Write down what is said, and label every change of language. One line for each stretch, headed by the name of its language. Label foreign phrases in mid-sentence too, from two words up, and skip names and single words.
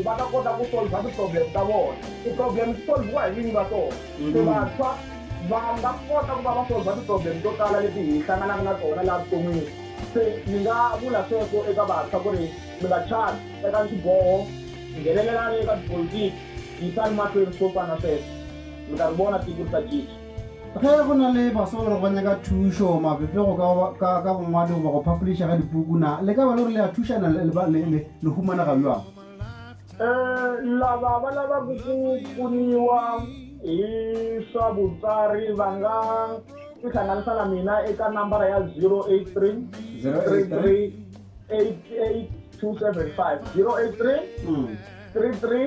Tsonga: va ta kota ku solva ti-problem ta vona ti-problem ti solviwa hi vinyi va tona se vantshwa va nga kota ku va va solva ti-problem to tala leti hi hlanganaka na tona laha vuton'wini se ni nga vula sweswo eka vantshwa ku ri mi nga chavi eka xiboho nghenelelani eka tipolitiki yisani mahlweni swo fana na sweswo mi ta ri vona tiko ri ta cinca
Northern Sotho: ge go na le baso gore ba nyaka thušo mapepego ka bongwadi goba go publisha ga dipuku na le ka ba le gore le a thušana le humanaga bjang
Tsonga: lava va lavaka ku pfuniwa hi swa vutsari va nga tihlanganisa na mina eka nambara ya 083 33 88 275 083 33